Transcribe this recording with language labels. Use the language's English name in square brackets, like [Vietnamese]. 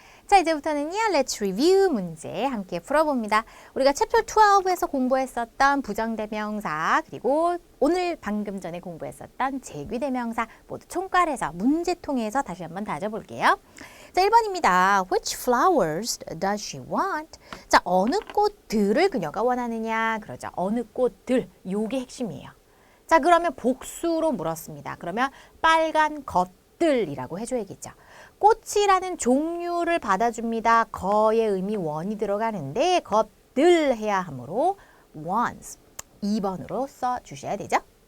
[Korean] 자, 이제부터는요, [English] Let's Review [Korean] 문제 함께 풀어봅니다. 우리가 챕터 12에서 공부했었던 부정대명사, 그리고 오늘 방금 전에 공부했었던 제귀대명사 모두 총괄해서 문제통에서 다시 한번 다져볼게요. 자, 1번입니다. [English] Which flowers does she want? [Korean] 자, 어느 꽃들을 그녀가 원하느냐? 그러죠. 어느 꽃들, 요게 핵심이에요. 자, 그러면 복수로 물었습니다. 그러면 빨간 것들이라고 해줘야겠죠. 꽃이라는 종류를 받아줍니다. 거의 의미 원이 들어가는데 것들 해야 하므로 ones 2번으로 써주셔야 되죠.